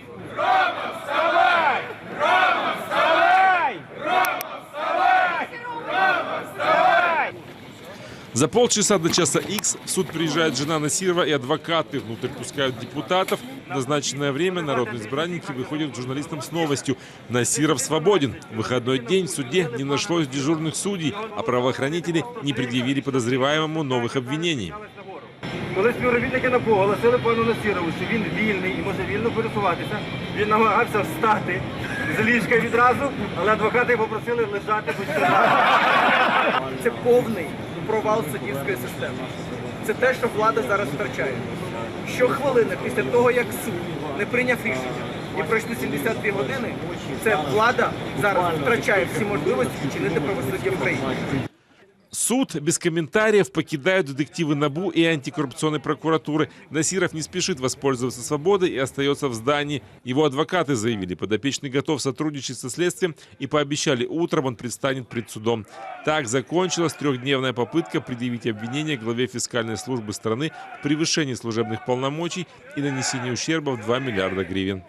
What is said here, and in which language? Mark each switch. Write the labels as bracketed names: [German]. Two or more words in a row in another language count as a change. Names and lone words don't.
[Russian] За полчаса до часа Х в суд приезжает жена Насирова и адвокаты. Внутрь пускают депутатов. В назначенное время народные избранники выходят к журналистам с новостью. Насиров свободен. В выходной день в суде не нашлось дежурных судей, а правоохранители не предъявили подозреваемому новых обвинений. [Ukrainian] Коли співробітники НАБУ оголосили пану Насірову, що він вільний і може вільно пересуватися, він намагався встати з ліжка відразу, але адвокати попросили лежати. Це повний провал суддівської системи. Це те, що влада зараз втрачає. Щохвилини після того, як суд не прийняв рішення і пройшли 72 години, це влада зараз втрачає всі можливості вчинити правосуддя в країні. [Russian] Суд без комментариев покидают детективы НАБУ и антикоррупционной прокуратуры. Насиров не спешит воспользоваться свободой и остается в здании. Его адвокаты заявили, подопечный готов сотрудничать со следствием и пообещали, утром он предстанет пред судом. Так закончилась трехдневная попытка предъявить обвинение главе фискальной службы страны в превышении служебных полномочий и нанесении ущерба в 2 миллиарда гривен.